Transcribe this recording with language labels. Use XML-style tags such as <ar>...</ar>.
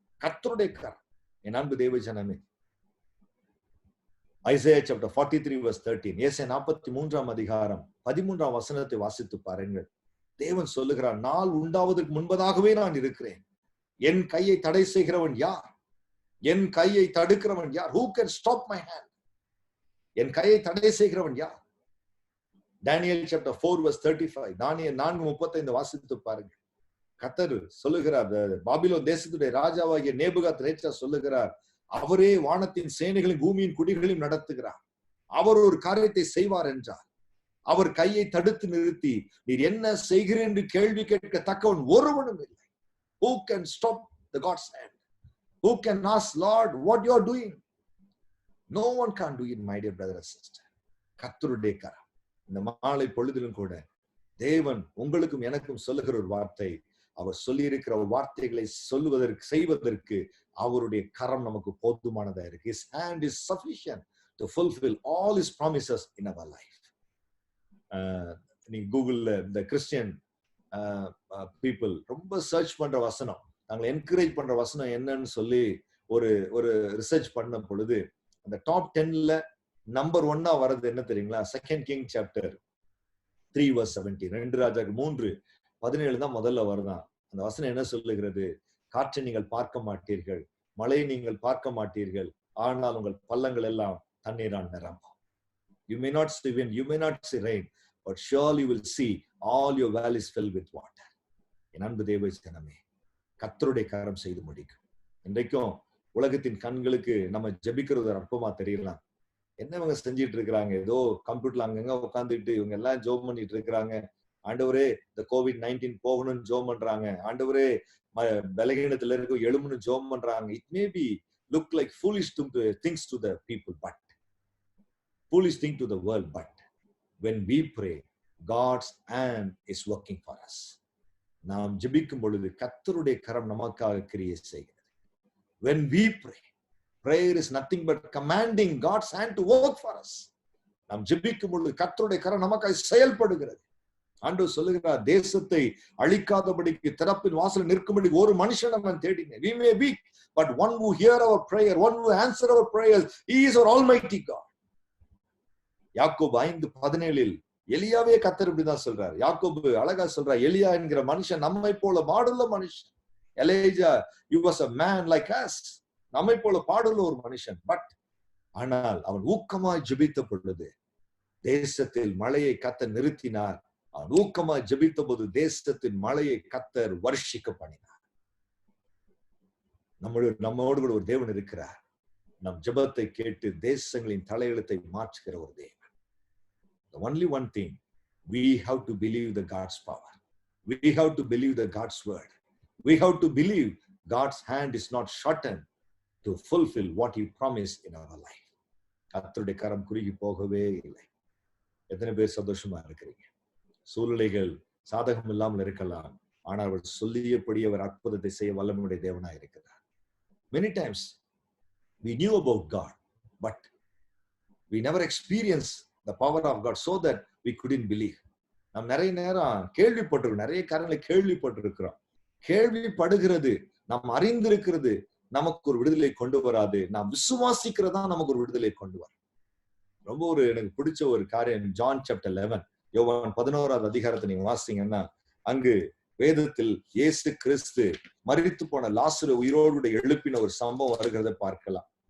<ta>கர்த்தருடைய கரம். என் அன்பு தேவஜனமே,</ta> <en>Isaiah chapter 43 verse 13,</en> <ta>ஏசாயா 43ஆம் அதிகாரம் 13ஆம் வசனத்தை வாசித்து பாருங்கள். தேவன் சொல்லுகிறார், நாள் உண்டாவதற்கு முன்பதாகவே நான் இருக்கிறேன். என் கையை தடை செய்கிறவன் யார்? என் கையை தடுக்கிறவன் யார்?</ta> <en>Who can stop my hand?</en> <ta>என் கையை தடை செய்கிறவன் யார்?</ta> <en>Daniel chapter 4 verse 35,</en> <ta>தானியேல் 4:35 வாசித்து பாருங்க. கர்த்தர் சொல்லுகிறார், பாபிலோன் தேசத்துடைய ராஜாவாகிய நேபுகாத்நேச்சார் சொல்லுகிறார், அவரே வானத்தின் சேனைகளையும் பூமியின் குடிகளையும் நடத்துகிறார். அவர் ஒரு காரியத்தை செய்வார் என்றார். அவர் கையை தடுத்து நிறுத்தி, நீர் என்ன செய்கிறேன் என்று கேள்வி கேட்கத்தக்கவன் ஒருவனும் இல்லை.</ta> <en>Who can stop the God's hand? Who can ask, Lord, what you are doing? No one can do it, my dear brother and sister.</en> <ta>கர்த்தருடைய கரம். இந்த மாலை பொழுதிலும் கூட தேவன் உங்களுக்கும் எனக்கும் சொல்லுகிற ஒரு வார்த்தை, அவர் சொல்லி இருக்கிற வார்த்தைகளை சொல்லுவதற்கு, செய்வதற்கு அவருடைய கரம் நமக்கு போதுமானதா இருக்கு.</ta> <en>His hand is sufficient to fulfill all his promises in our life.</en> <ta>நீங்க கூகுள்ல இந்த கிறிஸ்டியன் பீப்புள் ரொம்ப சர்ச் பண்ற வசனம், நாங்களை என்கரேஜ் பண்ற வசனம் என்னன்னு சொல்லி ஒரு ரிசர்ச் பண்ண பொழுது, அந்த டாப் 10ல நம்பர் 1 வர்றது என்ன தெரியுங்களா?</ta> <en>2 Kings chapter 3 verse 17,</en> <ta>2 ராஜாக்கள் 3:17 தான் முதல்ல வருதான். அந்த வசனம் என்ன சொல்லுகிறது? காற்றை நீங்கள் பார்க்க மாட்டீர்கள், மழையை நீங்கள் பார்க்க மாட்டீர்கள், ஆனால் உங்கள் பள்ளங்கள் எல்லாம் தண்ணீரால் நிரம்பும்.</ta> <en>You may not see wind, you may not see rain, but surely you will see all your valleys filled with water.</en> <ta>என் அன்பு தேவஜனமே, கர்த்தருடைய கரம் செய்து முடிக்கும். இன்றைக்கும் உலகத்தின் கண்களுக்கு நம்ம ஜெபிக்கிறது அற்பமா தெரியலாம். என்ன இவங்க செஞ்சிட்டு இருக்கிறாங்க? ஏதோ கம்ப்யூட்டர்ல அங்கங்க உட்காந்துட்டு இவங்க எல்லாம் ஜோம் பண்ணிட்டு இருக்கிறாங்க. ஆண்டவரே, இந்த COVID-19 போகணும்னு ஜோம் பண்றாங்க. ஆண்டவரே, பலகீனத்துல இருக்க எழுமுன்னு ஜோம் பண்றாங்க.</ta> <en>It may be look like foolish things to the people, but foolish thing to the world, but when we pray, God's hand is working for us.</en> <ta>நாம் ஜெபிக்கும் பொழுது கர்த்தருடைய கரம் நமக்காக கிரியை செய்கிறது.</ta> <en>When we pray, prayer is nothing but commanding God's hand to work for us.</en> <ta>நாம் ஜெபிக்கும் பொழுது கர்த்தருடைய கரம் நமக்காக செயல்படுகிறது. ஆண்டவர் சொல்லுகிறார், தேசத்தை அழிக்காதபடிக்கு திறப்பின் வாசல் நிற்கும்படி ஒரு மனுஷனை நான் தேடினேன்.</ta> <en>We may be, but one who hear our prayer, one who answer our prayers, he is our almighty God.</en> <ta>யாக்கோபு 5:17 எலியாவே கர்த்தர் இப்படிதான் சொல்றார். யாக்கோபு அழகா சொல்றார், எலியா என்கிற மனுஷன் நம்மை போல பாடுள்ள மனுஷன்.</ta> <en>எலியா, you was a man like us.</en> <ta>நம்மை போல பாடுள்ள ஒரு மனுஷன். பட் ஆனால் அவன் ஊக்கமாய் ஜெபித்த பொழுது தேசத்தில் மழையை கர்த்தர் நிறுத்தினார். அவன் ஊக்கமாய் ஜெபித்த போது தேசத்தின் மழையை கர்த்தர் வருஷிக்க பண்ணினார். நம்மோடு கூட ஒரு தேவன் இருக்கிறார். நம் ஜெபத்தை கேட்டு தேசங்களின் தலையெழுத்தை மாற்றுகிற ஒரு தேவன்.</ta> <en>The only one thing, we have to believe the God's power. We have to believe the God's word. We have to believe God's hand is not shortened to fulfill what he promised in our life.</en> <ta>கர்த்தருடைய கரம் குறுகி போகவே இல்லை. எத்தனை பேர் சந்தோஷமா இருக்கிறீங்க? சூழ்நிலைகள் சாதகம் இல்லாமல் இருக்கலாம், ஆனால் அவர் சொல்லியபடி அவர் அற்புதத்தை செய்ய வல்லமையுடைய தேவனாய் இருக்கிறார்.</ta> <en>Many times we knew about God, but we never experienced the power of God, so that we couldn't believe.</en> <ta>நாம் நிறைய நேரம் கேள்விப்பட்டிருக்கிறோம், நிறைய காரியங்களை கேள்விப்பட்டிருக்கிறோம். கேள்விப்படுகிறது, நாம் அறிந்திருக்கிறது நமக்கு ஒரு விடுதலை கொண்டு வராது. நாம் விசுவாசிக்கிறதா நமக்கு ஒரு விடுதலை கொண்டு வரும். ரொம்ப எனக்கு பிடிச்ச ஒரு காரியம்,</ta> <en>John chapter 11,</en> <ta>யோவான் 11வது அதிகாரத்தை நீங்க வாசிங்கன்னா, அங்கு வேதத்தில் இயேசு கிறிஸ்து மரித்து போன லாசரு உயிரோடு எழுப்பின ஒரு சம்பவம் வருகிறத பார்க்கலாம்.</ta>